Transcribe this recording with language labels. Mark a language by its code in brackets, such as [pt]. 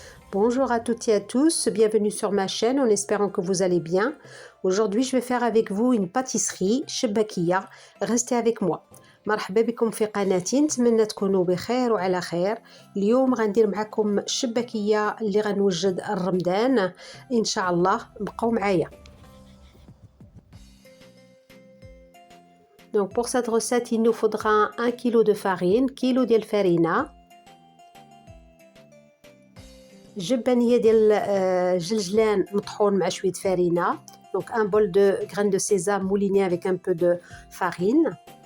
[fr] Bonjour à toutes et à tous, bienvenue sur ma chaîne en espérant que vous allez bien. Aujourd'hui je vais faire avec vous une pâtisserie شباكية. Restez avec moi. [ar] مرحبا بكم في قناتي، نتمنى تكونوا بخير وعلى خير. اليوم غندير معكم الشباكية اللي غنوجد الرمضان ان شاء الله، بقوا معايا. [fr] Donc pour cette recette il nous faudra 1 kg de farine، [ar] كيلو ديال الفرينة، جبانية ديال جلجلان مطحون مع شوية فرينة. [fr] Donc un bol de graines de sésame moulinées avec un peu de farine.